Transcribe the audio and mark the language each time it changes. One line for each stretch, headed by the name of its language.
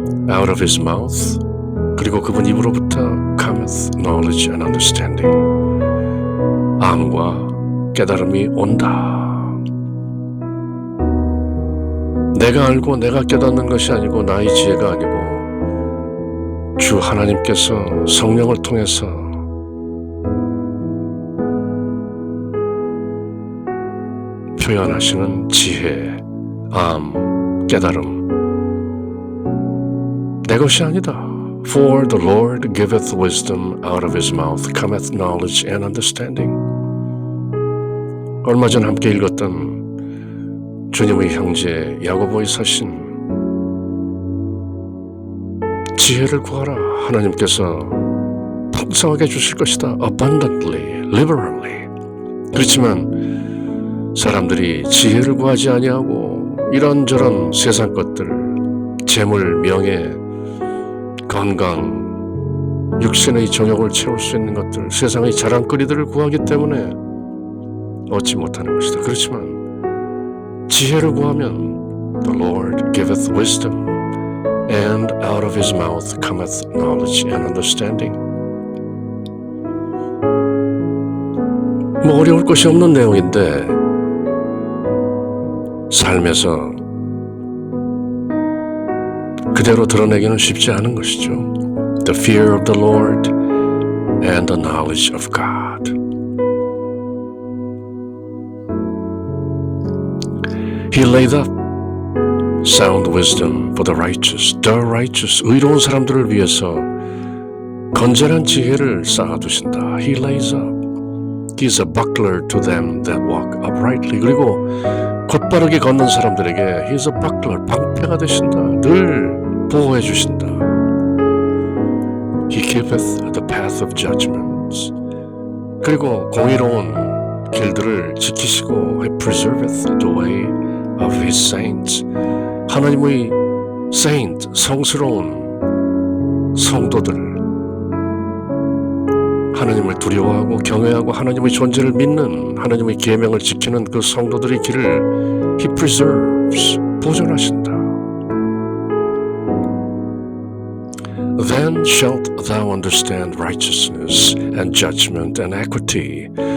English: Out of his mouth,
Korean: 그리고 그분 입으로부터
English: cometh knowledge and understanding,
Korean: 암과 깨달음이 온다. 내가 알고 내가 깨닫는 것이 아니고 나의 지혜가 아니고 주 하나님께서 성령을 통해서 표현하시는 지혜, 암, 깨달음, 내 것이 아니다.
English: For the Lord giveth wisdom, out of his mouth cometh knowledge and understanding.
Korean: 얼마 전 함께 읽었던 주님의 형제 야고보의 서신, 지혜를 구하라. 하나님께서 풍성하게 주실 것이다.
English: Abundantly, liberally.
Korean: 그렇지만 사람들이 지혜를 구하지 아니하고 이런저런 세상 것들, 재물, 명예, 건강, 육신의 정욕을 채울 수 있는 것들, 세상의 자랑거리들을 구하기 때문에 얻지 못하는 것이다. 그렇지만 지혜를 구하면
English: The Lord giveth wisdom, and out of his mouth cometh knowledge and understanding.
Korean: 뭐 어려울 것이 없는 내용인데 삶에서 그대로 드러내기는 쉽지 않은 것이죠.
English: The fear of the Lord and the knowledge of God. He laid up sound wisdom for the righteous,
Korean: 의로운 사람들을 위해서 건전한 지혜를 쌓아두신다.
English: He lays up. He is a buckler to them that walk uprightly.
Korean: 그리고 곧바르게 걷는 사람들에게
English: He is a buckler,
Korean: 방패가 되신다. 늘 보호해 주신다.
English: He keepeth the path of judgments.
Korean: 그리고 공의로운 길들을 지키시고
English: He preserveth the way of His saints.
Korean: 하나님의 saint, 성스러운 성도들, 하나님을 두려워하고 경외하고 하나님의 존재를 믿는, 하나님의 계명을 지키는 그 성도들의 길을
English: He preserves,
Korean: 보존하신다.
English: Then shalt thou understand righteousness and judgment and equity.